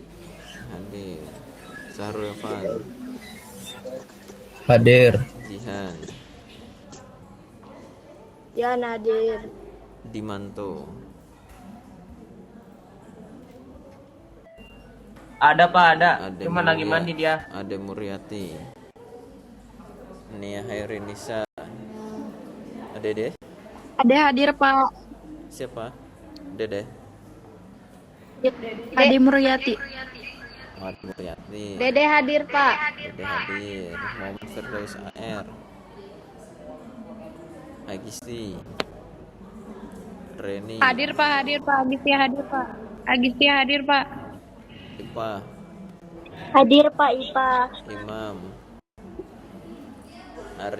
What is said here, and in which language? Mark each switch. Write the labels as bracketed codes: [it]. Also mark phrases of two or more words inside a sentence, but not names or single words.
[id] Hadir. Sahrul Evan. Hadir. Jihan. Ya, hadir. Dimanto. Ada Pak, ada. Ade Cuma lagi Mulia- mandi dia. Ade Muriati. Nia Hairinisa. Dede. Ada hadir, Pak. Siapa? Dede. Ade Muryati. Ade Muriati. Dede hadir, Pak. Dede hadir. Muhammad Firdaus AR. Agisti. Reni. Hadir, Pak. Hadir, Pak. Agustia hadir, Pak. Agustia hadir, Pak. Ipa. Hadir, Pak. Ipa. Imam. Arya